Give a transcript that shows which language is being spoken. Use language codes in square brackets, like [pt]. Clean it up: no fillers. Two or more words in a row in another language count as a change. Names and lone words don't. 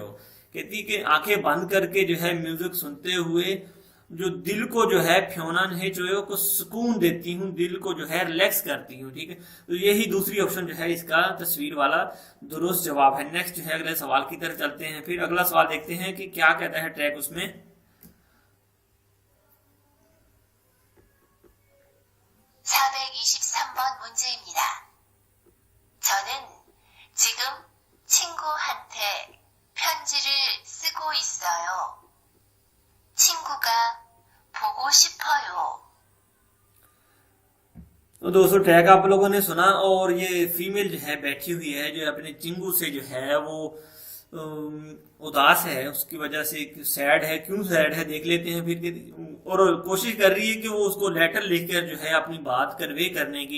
[hi] कहती कि आंखें बंद करके जो है म्यूजिक सुनते हुए जो दिल को जो है [ko] 편안 해 줘요 [hi] को सुकून देती हूँ, दिल को जो है रिलैक्स करती हूँ। ठीक है, तो यही दूसरी ऑप्शन जो है इसका तस्वीर वाला दुरुस्त जवाब है। नेक्स्ट जो है अगले सवाल की तरफ चलते हैं। फिर अगला सवाल देखते हैं कि क्या कहता है ट्रैक उसमें। [ko] 423번 문제입니다. 저는 지금 친구한테 편지를 쓰고 있어요. 친구가 보고 싶어요. [hi] तो दोस्तों ट्रैक आप लोगों ने सुना, और ये फीमेल जो है बैठी हुई है जो अपने चिंगू से जो है वो उदास है, उसकी वजह से सैड है। क्यों सैड है देख लेते हैं फिर। और कोशिश कर रही है कि वो उसको लेटर लिखकर जो है अपनी बात कन्वे करने की।